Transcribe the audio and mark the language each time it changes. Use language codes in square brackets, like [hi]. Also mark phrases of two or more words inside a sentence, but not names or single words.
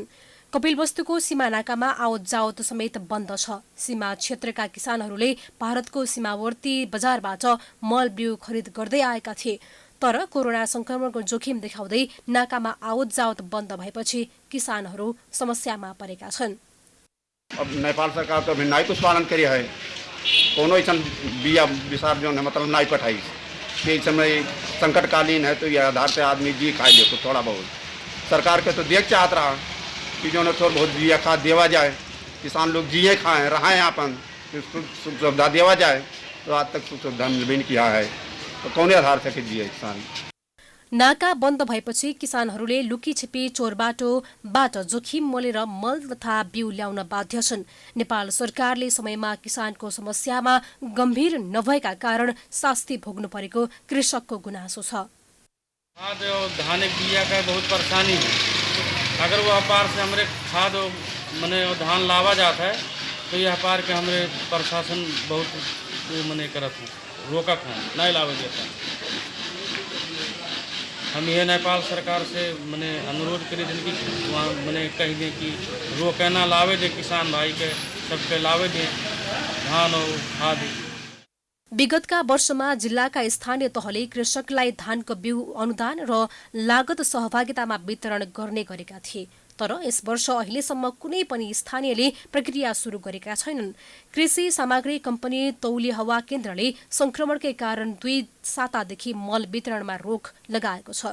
[ne] कपिलवस्तुको सीमा नाकामा आवत जावत समेत बन्द छ। सीमा क्षेत्रका किसानहरूले भारतको सीमावर्ती बजारबाट मल बिउ खरिद गर्दै आएका थिए। तर कोरोना संक्रमणको जोखिम देखाउँदै नाकामा आवत जावत बन्द भएपछि किसानहरू समस्यामा परेका छन्। [awa] अब नेपाल सरकार तो अभी नाई कुछ पालन करी है, कोनो ऐसा बिया विसार जो है मतलब नाई पठाई। इस समय संकटकालीन है तो ये आधार से आदमी जी खा ले तो थोड़ा बहुत सरकार के तो देख चाहत रहा कि जो है थोड़ा बहुत बिया खाद देवा जाए, किसान लोग जिए खाएँ रहा अपन सुख सुविधा देवा जाए। तो आज तक सुख सुविधा मिल भी नहीं किया है, तो कौन आधार से जिए किसान। [ne] नाका बन्द भएपछि किसानहरूले लुकी छिपी चोरबाटोबाट जोखिम मोलेर मल तथा बिउ ल्याउन बाध्य छन्। नेपाल सरकारले समयमा किसानको समस्यामा गम्भीर नभएका कारण शास्ति भोग्नु परेको कृषकको गुनासो छ। [awa] खाद और धान बिया का बहुत परेशानी है। अगर वो व्यापार से हमारे खाद मने धान लावा जाता है तो यह व्यापार के हमारे प्रशासन बहुत मने करत है, रोकत है, नहीं लावे देता है। हम यह नेपाल सरकार से मने अनुरोध करें कि वहाँ मने कह दें कि रोके ना लावे दे, किसान भाई के सबके लावे दें धान और खाद। [ne] विगतका वर्षमा जिल्लाका स्थानीय तहले कृषकलाई धानको बिउ अनुदान र लागत सहभागितामा वितरण गर्ने गरेका थिए। तर यस वर्ष अहिलेसम्म कुनै पनि स्थानीयले प्रक्रिया सुरु गरेका छैनन्। कृषि सामग्री कम्पनी तौली हवा केन्द्रले संक्रमणकै कारण 2 सातादेखि मल वितरणमा रोक लगाएको छ।